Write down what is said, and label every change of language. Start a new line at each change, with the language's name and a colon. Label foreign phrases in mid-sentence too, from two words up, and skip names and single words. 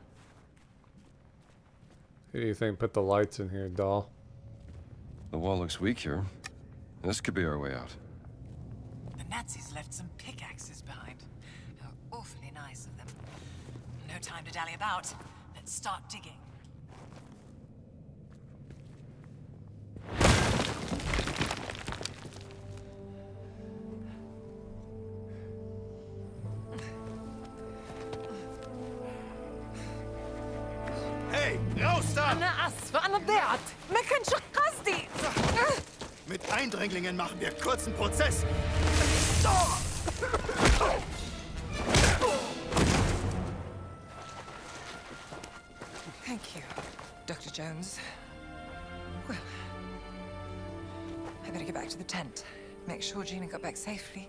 English: Who do you think put the lights in here, doll? The wall looks weak here. This could be our way out. The Nazis left some pickaxes behind. How awfully nice of them. No time to dally about. Let's start digging.
German: Hey, raus da!
Arabic: أنا آسفة أنا ضيعت ما كانش قصدي.
German: Mit Eindringlingen machen wir kurzen Prozess.
English: Thank you, Dr. Jones. Well, I better get back to the tent. Make sure Gina got back safely.